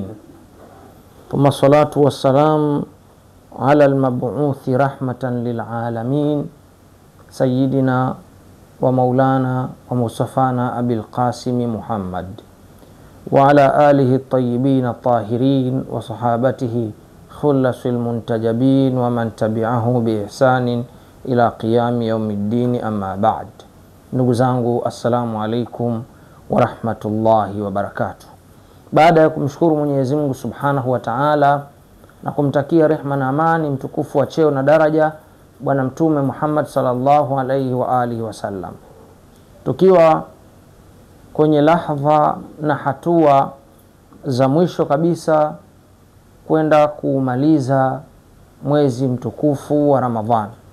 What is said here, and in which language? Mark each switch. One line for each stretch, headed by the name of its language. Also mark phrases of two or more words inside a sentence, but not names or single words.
Arabic: ثم الصلاة والسلام على المبعوث رحمة للعالمين سيدنا ومولانا ومصطفانا أبي القاسم محمد، وعلى آله الطيبين الطاهرين وصحابته خلص المنتجبين ومن تبعه بإحسان إلى قيام يوم الدين. أما بعد.
Swahili: Ndugu zangu,
Arabic: السلام عليكم ورحمة الله وبركاته.
Swahili: Baada ya kumshukuru Mwenyezi Mungu
Arabic: سبحانه وتعالى
Swahili: na kumtakia rehma na amani mtukufu wa cheo na daraja Bwana Mtume Muhammad
Arabic: صلى الله عليه وآله وسلم,
Swahili: tukiwa kwenye lahdha na hatua za mwisho kabisa kwenda kumaliza mwezi mtukufu wa Ramadhani,